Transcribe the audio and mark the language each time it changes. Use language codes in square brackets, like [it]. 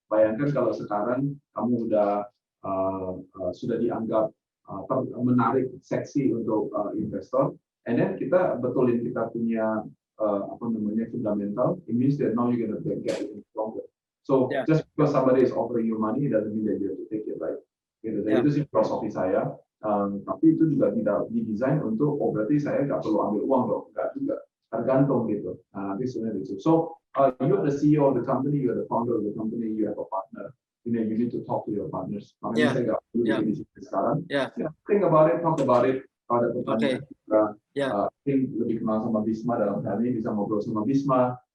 [id] Bayangkan kalau sekarang kamu sudah dianggap menarik, seksi untuk investor, [en] and then [id] kita betulin kita punya fundamental. [en] It means that now you're going to get it stronger. So just because somebody is offering you money, it doesn't mean that you have to take it, right? [id] Gitu. Jadi itu sih filosofi saya. Tapi itu juga tidak didesain untuk berarti saya nggak perlu ambil uang dong, nggak juga, tergantung gitu. Nah, nanti sebenarnya itu. [en] So you're the CEO of the company, you're the founder of the company, you have a partner. You need to talk to your partners. [id] Makanya saya nggak perlu di sini sekarang. [en] Think about it, talk about it. [id] Kalau ada pertanyaan, think lebih kenal sama Bisma dalam hal ini, bisa ngobrol sama Bisma,